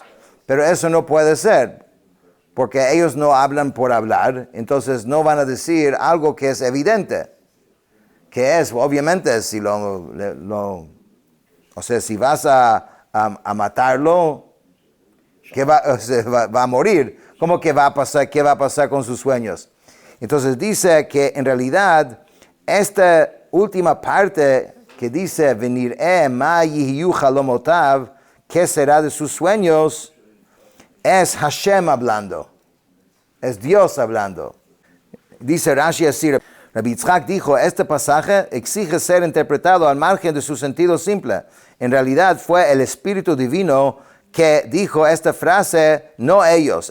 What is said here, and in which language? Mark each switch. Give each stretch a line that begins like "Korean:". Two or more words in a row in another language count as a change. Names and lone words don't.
Spanish: Pero eso no puede ser, porque ellos no hablan por hablar, entonces no van a decir algo que es evidente, que es, obviamente, si si vas a matarlo, ¿qué va a morir? ¿Cómo que va a pasar? ¿Qué va a pasar con sus sueños? Entonces dice que en realidad esta última parte que dice
Hebrew: ונראה מה יהיו חלומותיו,
Spanish: ¿qué será de sus sueños? Es Hashem hablando, es Dios hablando. Dice Rashi así, Rabbi Yitzhak dijo, este pasaje exige ser interpretado al margen de su sentido simple. En realidad fue el Espíritu Divino que dijo esta frase, no ellos.